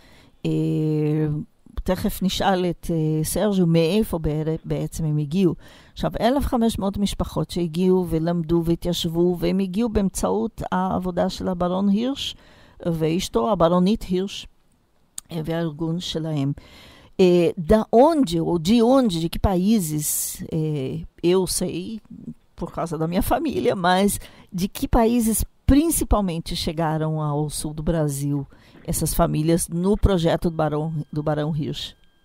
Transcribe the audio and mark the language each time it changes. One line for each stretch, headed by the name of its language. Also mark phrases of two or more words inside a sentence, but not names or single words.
Hebrew: תכף נשאל את סרג'ו מאיפה בעצם הם הגיעו. עכשיו, 1,500 משפחות שהגיעו ולמדו והתיישבו, והם הגיעו באמצעות העבודה של הברון הירש, ואשתו, הברונית הירש, והארגון שלהם.
Portuguese: Da onde, ou de onde, de que países, eu sei, por causa da minha família, mas de que países principalmente chegaram ao sul do Brasil, essas famílias, no projeto do Barão Hirsch?